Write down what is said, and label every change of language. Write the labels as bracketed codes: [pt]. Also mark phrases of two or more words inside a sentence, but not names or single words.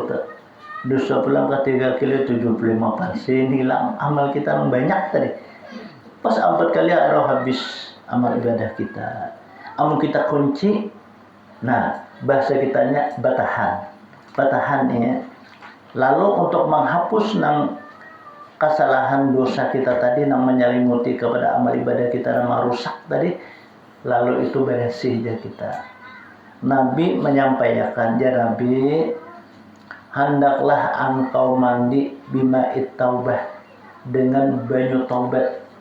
[id] Dusta pulang ketiga kali 75% hilang amal kita yang banyak tadi. Pas 4 kali habis amal ibadah kita. [bjn] Amun kita kunci, bahasa kitanya batahan ya. [id] Lalu untuk menghapus kesalahan dosa kita tadi yang menyelimuti kepada amal ibadah kita yang merusak tadi, lalu itu bersih aja kita. Nabi menyampaikan, ya Nabi, hendaklah engkau mandi [ar] بماء التوبة, [id] dengan banyu taubat.